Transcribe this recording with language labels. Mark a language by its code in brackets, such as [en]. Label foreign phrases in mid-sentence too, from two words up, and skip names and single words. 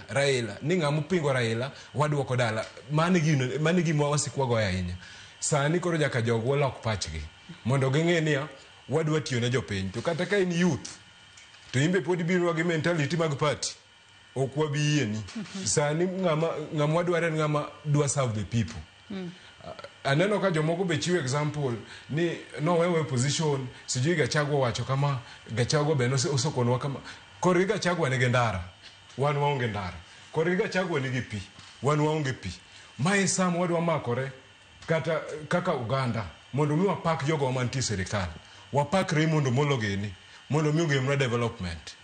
[luo] Ni ng'amu pingo Raila, waduoko dala. Mane gima wasikwago ahinya. Sani koro jaka jogo lok pachgi. Mondo ging'e niya, wadwa tiyo ne jopiny. To kata ka in youth, to imbe pod ibiro gi mentality mag party. Okwa biyeni. Sani ng'ama wadware ng'ama dwa [en] serve the people. [luo] Aneno ka jomoko be chiwo example ni no wewe position sijui Gachagua wacho kama Gachagua be osokonwa kama kor Gachagua ne gendara wan waonge ndara, kor Gachagua nigi pi wan waonge pi. Mae sam wadwa makore kata kaka Uganda mondo mi wapak jogo mantie sirikal, wapak Raymond Omolo geni mondo mi ogemna development.